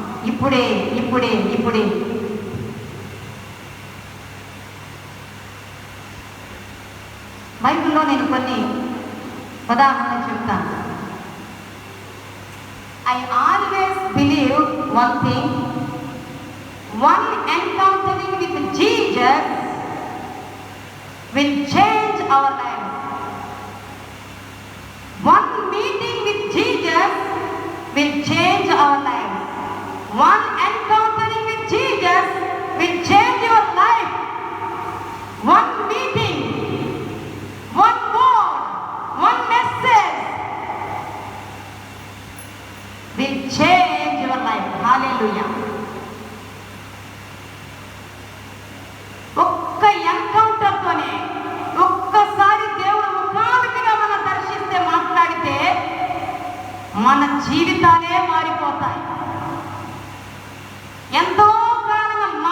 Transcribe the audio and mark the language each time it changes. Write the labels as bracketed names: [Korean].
[Telugu] ఇప్పుడే ఇప్పుడే ఇప్పుడే బైబిల్లో నేను కొన్ని ఉదాహరణలు చెప్తాను. [English] I always believe one thing. One encountering with Jesus will change our lives. One meeting with Jesus will change our lives. One encountering with Jesus will change your life. One meeting, one word, one message will change your life. Hallelujah. [Telugu] ఒక్క ఎన్కౌంటర్తోనే, ఒక్కసారి దేవుడు ముఖాముఖిగా మనం దర్శిస్తే, మాట్లాడితే మన జీవితాలే మారిపోతాయి. ఎంతో కాలంగా